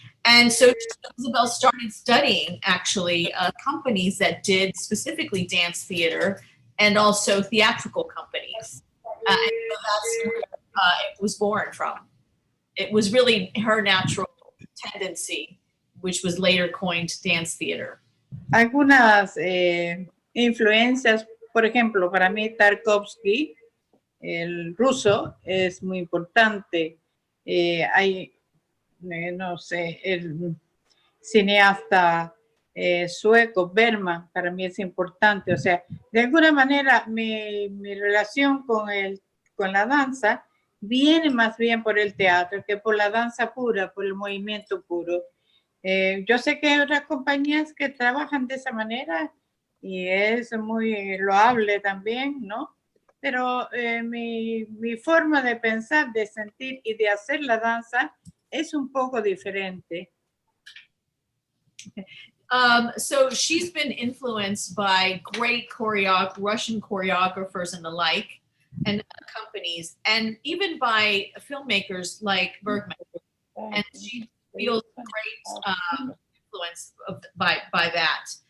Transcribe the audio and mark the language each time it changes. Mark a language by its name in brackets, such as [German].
[English] And so Isabel started studying actually companies that did specifically dance theater and also theatrical companies. And so that's where it was born from. It was really her natural tendency, which was later coined dance theater. [Spanish] Algunas influencias, por ejemplo, para mí Tarkovsky, el ruso, es muy importante. Hay, no sé, el cineasta sueco, Bergman, para mí es importante. O sea, de alguna manera mi relación con la danza viene más bien por el teatro que por la danza pura, por el movimiento puro. Yo sé que hay otras compañías que trabajan de esa manera y es muy loable también, ¿no? Pero mi forma de pensar, de sentir y de hacer la danza es un poco diferente. [English] So she's been influenced by great Russian choreographers and the like, and companies, and even by filmmakers like Bergman. And she feels great influence by that.